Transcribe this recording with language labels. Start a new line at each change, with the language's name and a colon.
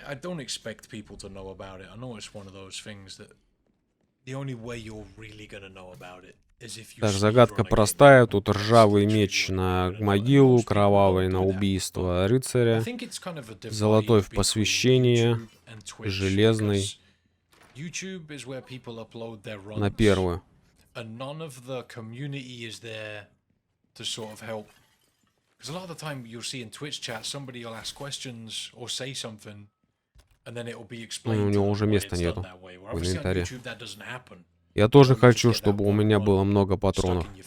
English: I don't expect people to know about it. I know it's one of those things that the only way you're really gonna know about it is if you.
Russian: Так, загадка простая. Тут ржавый меч на могилу, кровавый на убийство рыцаря, золотой в посвящение, железный на первую.
English: And none of the community is there to sort of help. Because a lot of the time you'll see in Twitch chat somebody will ask questions or say something, and then it will be explained.
Russian: У него уже места нету в инвентаре. Я тоже хочу, чтобы у меня было много патронов.